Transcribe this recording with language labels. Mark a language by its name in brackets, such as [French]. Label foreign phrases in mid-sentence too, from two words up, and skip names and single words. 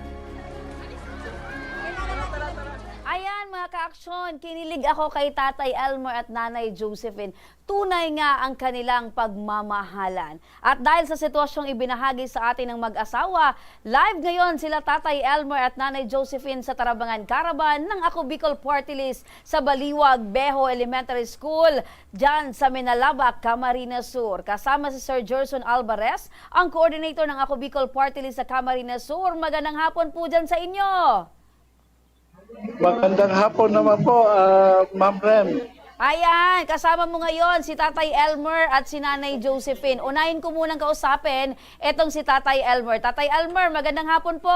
[Filipino] Ayan mga ka-aksyon, kinilig ako kay Tatay Elmer at Nanay Josephine. Tunay nga ang kanilang pagmamahalan. At dahil sa sitwasyong ibinahagi sa atin ng mag-asawa, live ngayon sila Tatay Elmer at Nanay Josephine sa Tarabangan Caravan ng Ako Bicol Party List sa Baliwag, Beho Elementary School, dyan sa Minalaba, Camarines Sur. Kasama si Sir Gerson Alvarez, ang coordinator ng Ako Bicol Party List sa Camarines Sur. Magandang hapon po dyan sa inyo. Magandang hapon naman po, Ma'am Rem. Ayan, kasama mo ngayon si Tatay Elmer at si Nanay Josephine. Unahin ko munang kausapin etong si Tatay Elmer. Tatay Elmer, magandang hapon po.